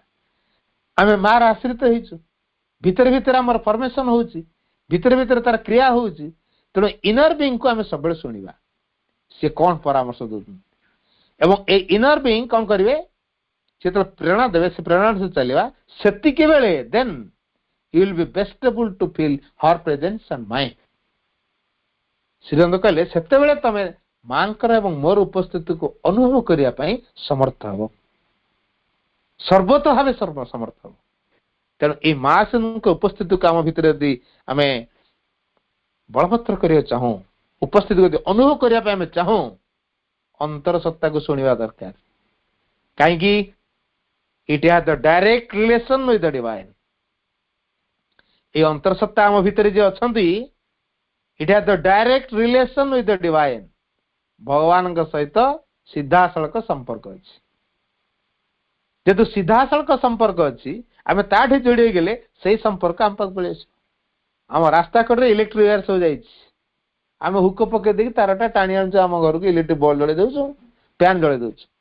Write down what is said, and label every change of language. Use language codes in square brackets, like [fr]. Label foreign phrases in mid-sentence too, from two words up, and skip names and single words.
[or] ଆମେ ମାର ଆଶ୍ରିତ ହେଇଛୁ, ଭିତରେ ଭିତରେ ଆମର ଫର୍ମେସନ ହଉଛି, ଭିତରେ ଭିତରେ ତାର କ୍ରିୟା ହଉଛି। ତେଣୁ [en] inner being [or] ଆମେ ସବୁବେଳେ ଶୁଣିବା, ସିଏ କଣ ପରାମର୍ଶ ଦଉଛନ୍ତି। ଏବଂ ଏଇ [en] inner being [or] କଣ କରିବେ, ସେ ଯେତେବେଳେ ପ୍ରେରଣା ଦେବେ, ସେ ପ୍ରେରଣା ଚାଲିବା, ସେତିକି ବେଳେ [en] then you will be best able to feel her presence and mine. [or] ଶ୍ରୀରନ୍ଦ କହିଲେ ସେତେବେଳେ ତମେ ମାଙ୍କର ଏବଂ ମୋର ଉପସ୍ଥିତିକୁ ଅନୁଭବ କରିବା ପାଇଁ ସମର୍ଥ ହେବ, ସର୍ବତଃ ଭାବେ ସମର୍ଥ ହେବ। ତେଣୁ ଏଇ ମା ସେନଙ୍କ ଉପସ୍ଥିତିକୁ ଆମ ଭିତରେ ଯଦି ଆମେ ବଳବତ୍ତର କରିବାକୁ ଚାହୁଁ, ଉପସ୍ଥିତିକୁ ଯଦି ଅନୁଭବ କରିବା ପାଇଁ ଆମେ ଚାହୁଁ, ଅନ୍ତର ସତ୍ତାକୁ ଶୁଣିବା ଦରକାର। କାହିଁକି? [en] it has the direct relation with the divine. [or] এই ଅନ୍ତରସତ୍ତା ଆମ ଭିତରେ ଯେ ଅଛନ୍ତି, [en] it has the direct relation with the divine. [or] ଭଗବାନଙ୍କ ସହିତ ସିଧାସଳଖ ସମ୍ପର୍କ ଅଛି। ଯେହେତୁ ସିଧାସଳଖ ସମ୍ପର୍କ ଅଛି, ଆମେ ତାଠି ଯୋଡ଼ି ହେଇଗଲେ ସେଇ ସମ୍ପର୍କ ଆମ ପାଖକୁ ପଳେଇ ଆସିବ। ଆମ ରାସ୍ତା କଡ଼ରେ [en] electric wire [or] ସବୁ ଯାଇଛି, ଆମେ ହୁକ ପକେଇ ଦେଇକି ତାରଟା ଟାଣି ଆଣୁଛୁ ଆମ ଘରକୁ, [en] electric bulb [or] ଜଳେଇ ଦଉଛୁ, ଫ୍ୟାନ ଜଳେଇ ଦଉଛୁ।